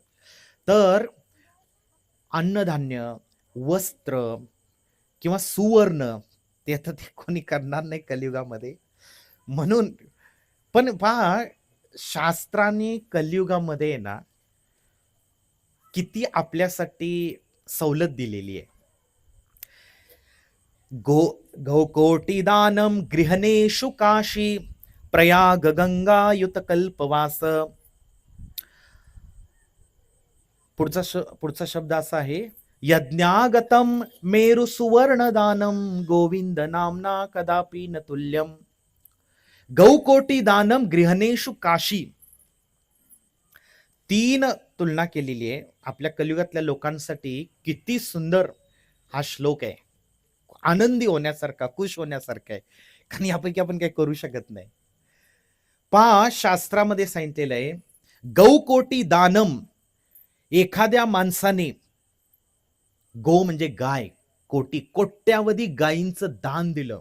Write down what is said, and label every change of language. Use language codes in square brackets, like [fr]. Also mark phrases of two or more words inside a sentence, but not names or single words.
[mr] तर अन्नधान्य, वस्त्र किंवा सुवर्ण ते आता ते कोणी करणार नाही कलियुगामध्ये. म्हणून पण पहा, शास्त्राने कलियुगामध्ये ना किती आपल्यासाठी सवलत दिलेली आहे. [sa] गौकोटी दानम गृहनेषु काशी प्रयाग गंगायुत कल्पवास. [mr] पुढचा शब्द असा आहे [sa] यज्ञागतम मेरु सुवर्ण दानम गोविंद नामना कदापि न तुल्यम. गौकोटी दानम गृहणेषु काशी. [mr] 3 तुलना केलेली आहे. आपल्या कलियुगातल्या लोकांसाठी किती सुंदर हा श्लोक आहे. आनंदी होण्यासारखा, खुश होण्यासारखा आहे. कारण यापैकी आपण काही करू शकत नाही. पहा, शास्त्रामध्ये सांगितलेलं आहे, [sa] गौकोटी दानम, [mr] एखाद्या माणसाने, गो म्हणजे गाय, कोटी कोट्यावधी गायींचं दान दिलं.